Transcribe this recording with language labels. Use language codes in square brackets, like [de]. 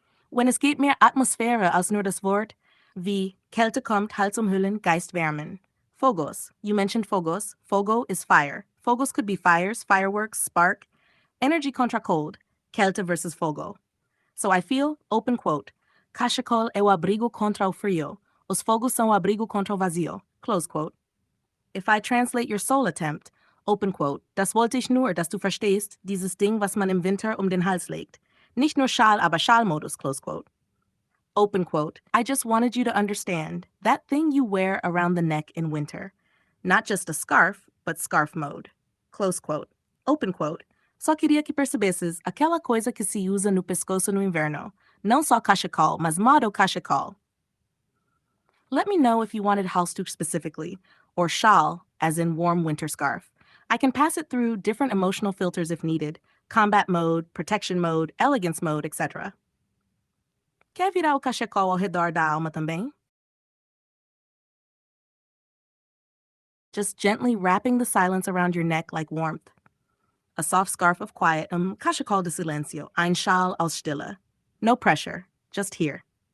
[de] Wenn es geht mehr Atmosphäre als nur das Wort, wie Kälte kommt, Hals umhüllen, Geist wärmen. [en] Fogos. You mentioned fogos. Fogo is fire. Fogos could be fires, fireworks, spark. Energy contra cold. Kälte versus fogo. So I feel, open quote, [pt] cachecol é o abrigo contra o frio. Os fogos são o abrigo contra o vazio. [en] close quote. If I translate your soul attempt, open quote, [de] das wollte ich nur, dass du verstehst, dieses Ding, was man im Winter um den Hals legt. Nicht nur Schal, aber Schalmodus, [en] close quote. Open quote, I just wanted you to understand, that thing you wear around the neck in winter. Not just a scarf, but scarf mode. Close quote. Open quote, [pt] só queria que percebesses aquela coisa que se usa no pescoço no inverno. Não só cachecol, mas modo cachecol. [en] Let me know if you wanted Halstuch specifically, or Schal, as in warm winter scarf. I can pass it through different emotional filters if needed, combat mode, protection mode, elegance mode, etc. [pt] Quer virar o cachecol ao redor da alma também? [en] Just gently wrapping the silence around your neck like warmth. A soft scarf of quiet, [pt] cachecol de silencio, [de] ein Schal aus Stille. [en] No pressure, just here.